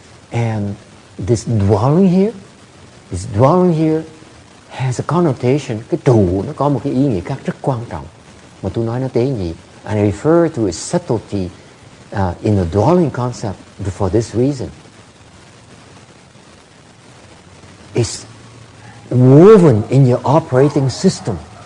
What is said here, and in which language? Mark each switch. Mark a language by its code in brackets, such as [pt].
[en] And this dwelling here has a connotation. [vi] Cái trụ nó có một cái ý nghĩa khác rất quan trọng mà tôi nói nó tế nhị. [en] And I refer to its subtlety in the dwelling concept for this reason. It's woven in your operating system.